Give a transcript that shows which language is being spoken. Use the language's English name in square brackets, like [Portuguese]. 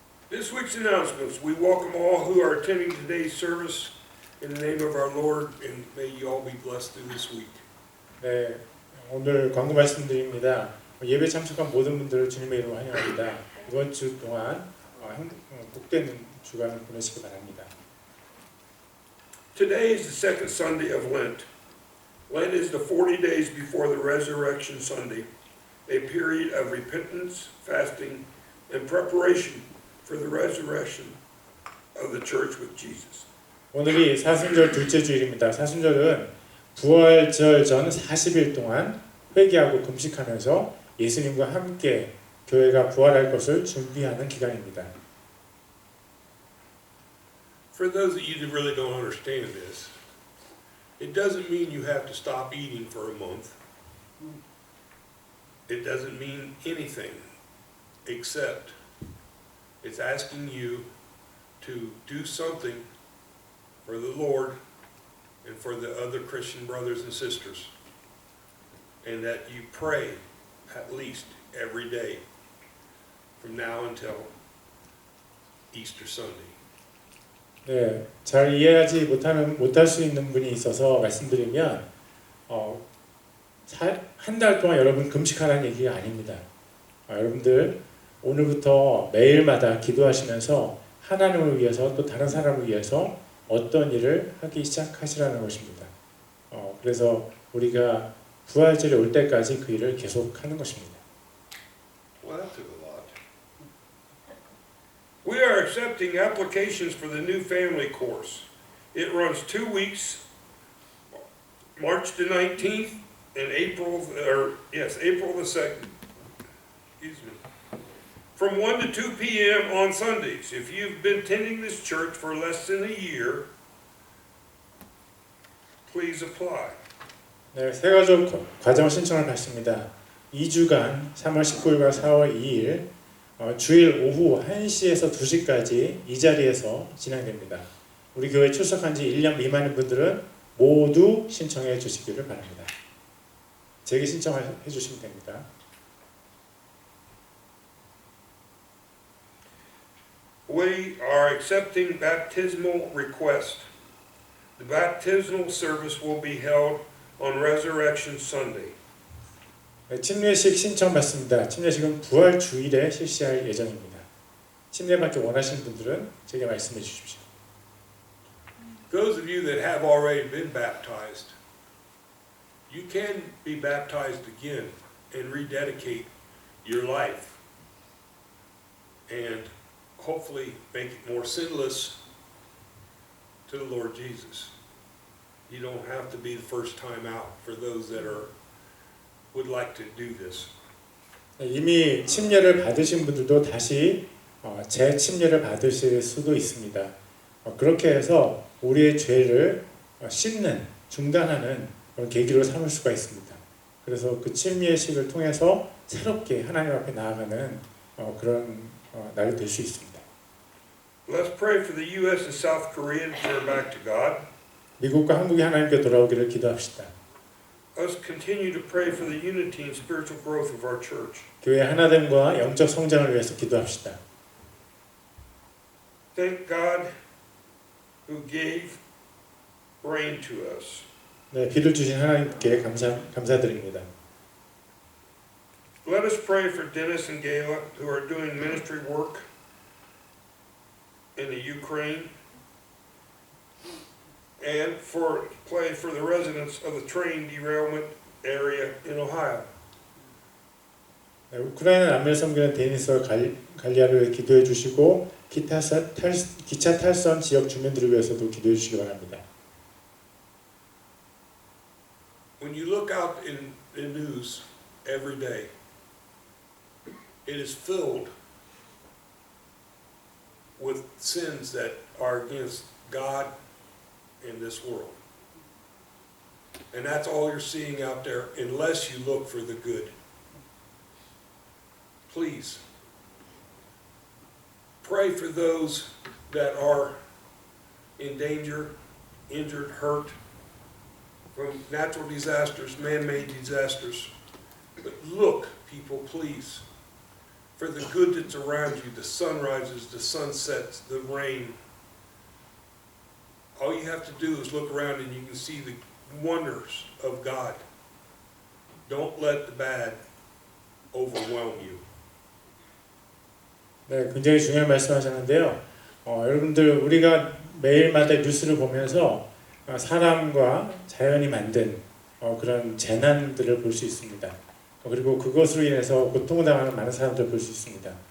[English] This week's announcements. We welcome all who are attending today's service in the name of our Lord, and may you all be blessed through this week. [Korean] 네, 오늘 광고 말씀드립니다. 예배 참석한 모든 분들을 주님의 이름으로 환영합니다. 이번 주 동안 복된 주간을 보내시기 바랍니다. [English] Today is the second Sunday of Lent. Lent is the 40 days before the Resurrection Sunday, a period of repentance, fasting, and preparation for the resurrection of the church with Jesus. [Korean] 오늘이 사순절 둘째 주일입니다. 사순절은 부활절 전 40일 동안 회개하고 금식하면서 예수님과 함께 교회가 부활할 것을 준비하는 기간입니다. [English] For those of you that really don't understand this, it doesn't mean you have to stop eating for a month. It doesn't mean anything except it's asking you to do something for the Lord and for the other Christian brothers and sisters, and that you pray at least every day from now until Easter Sunday. [Korean] 네, 잘 이해하지 못할 수 있는 분이 있어서 말씀드리면 한 달 동안 여러분 금식하라는 얘기가 아닙니다. 여러분들 오늘부터 매일마다 기도하시면서 하나님을 위해서 또 다른 사람을 위해서 어떤 일을 하기 시작하시라는 것입니다. 그래서 우리가 부활절이 올 때까지 그 일을 계속하는 것입니다. [English] Well, that took a lot. We are accepting applications for the new family course. It runs 2 weeks, March the 19th and April the 2nd. Excuse me. From 1 to 2 p.m. on Sundays. If you've been attending this church for less than a year, please apply. [Korean] 네, 새가족 과정 신청을 받습니다. 2주간 3월 19일과 4월 2일 주일 오후 1시에서 2시까지 이 자리에서 진행됩니다. 우리 교회 출석한 지 1년 미만인 분들은 모두 신청해 주시기를 바랍니다. 제게 신청해 주시면 됩니다. [English] We are accepting baptismal request. The baptismal service will be held on Resurrection Sunday. [Korean] 네, 침례식 신청 받습니다. 침례식은 부활 주일에 실시할 예정입니다. 침례받기 원하시는 분들은 제게 말씀해 주십시오. [English] Those of you that have already been baptized, you can be baptized again and rededicate your life and hopefully make it more sinless to the Lord Jesus. You don't have to be the first time out for those that would like to do this. [Korean] 네, 이미 침례를 받으신 분들도 다시 재침례를 받으실 수도 있습니다. 그렇게 해서 우리의 죄를 씻는, 중단하는 그런 계기로 삼을 수가 있습니다. 그래서 그 침례식을 통해서 새롭게 하나님 앞에 나아가는 그런 날이 될 수 있습니다. [English] Let's pray for the U.S. and South Korea to turn back to God. [Korean] 미국과 한국이 하나님께 돌아오기를 기도합시다. [English] Let's continue to pray for the unity and spiritual growth of our church. [Korean] 교회 하나됨과 영적 성장을 위해서 기도합시다. [English] Thank God who gave rain to us. [Korean] 네, 비를 주신 하나님께 감사드립니다. [English] Let us pray for Dennis and Gayla who are doing ministry work in the Ukraine, and pray for the residents of the train derailment area in Ohio. [Korean] 네, 우크라이나 남미를 섬기는 데니스와 갈리아를 위해 기도해 주시고 기차 탈선 지역 주민들을 위해서도 기도해 주시기 바랍니다. [English] When you look out in the news every day, it is filled with sins that are against God and this world. And that's all you're seeing out there unless you look for the good. Please, pray for those that are in danger, injured, hurt from natural disasters, man-made disasters. But look, people, please, for the good that's around you, the sunrises, the sunsets, the rain. All you have to do is look around and you can see the wonders of God. Don't let the bad overwhelm you. [Korean] 네, 굉장히 중요한 말씀하셨는데요. 여러분들 우리가 매일마다 뉴스를 보면서 사람과 자연이 만든 그런 재난들을 볼 수 있습니다. 그리고 그것으로 인해서 고통을 당하는 많은 사람들을 볼 수 있습니다.